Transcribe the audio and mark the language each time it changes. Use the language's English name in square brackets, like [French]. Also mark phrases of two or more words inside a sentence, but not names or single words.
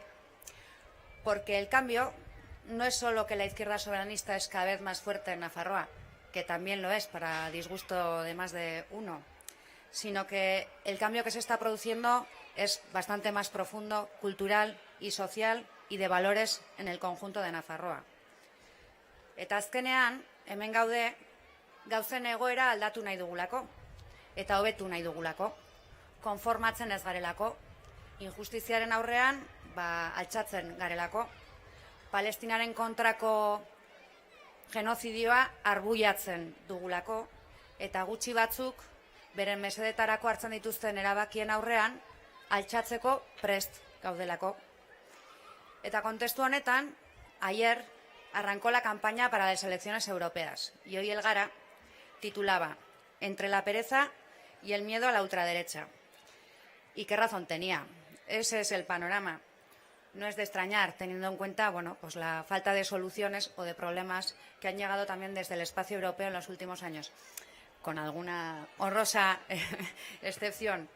[Spanish] Porque el cambio no es solo que la izquierda soberanista es cada vez más fuerte en Nafarroa, que también lo es para disgusto de más de uno, sino que el cambio que se está produciendo es bastante más profundo, cultural y social y de valores en el conjunto de Nafarroa. [Basque] Eta azkenean, hemen gaude, gauzen egoera aldatu nahi dugulako, eta hobetu nahi dugulako, konformatzen ez garelako, injustiziaren aurrean, altxatzen garelako, Palestinaren kontrako genozidioa arbuiatzen dugulako, eta gutxi batzuk, beren mesedetarako hartzen dituzten erabakien aurrean, altxatzeko prest gaudelako. Eta kontestu honetan, [Spanish] ayer arrancó la campaña para las elecciones europeas, y hoy el Gara titulaba «Entre la pereza y el miedo a la ultraderecha». ¿Y qué razón tenía? Ese es el panorama. No es de extrañar, teniendo en cuenta pues la falta de soluciones o de problemas que han llegado también desde el espacio europeo en los últimos años, con alguna honrosa excepción.